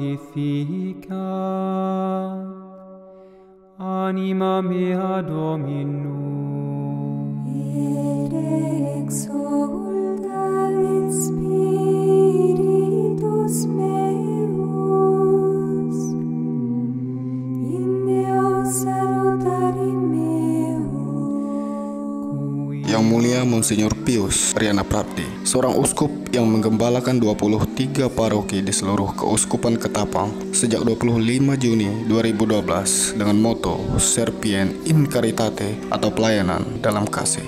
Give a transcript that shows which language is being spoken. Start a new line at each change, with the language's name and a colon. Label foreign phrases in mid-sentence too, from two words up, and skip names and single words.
Latin: magnificat. Anima mea Dominum. Et exulta in spiritus meus, in Deo salutari meo.
Indonesian: Yang Mulia Monsinyur Pius Riana Prapti, seorang uskup yang menggembalakan 23 paroki di seluruh Keuskupan Ketapang sejak 25 Juni 2012 dengan moto
Latin: Servien in Caritate
Indonesian: atau pelayanan dalam kasih.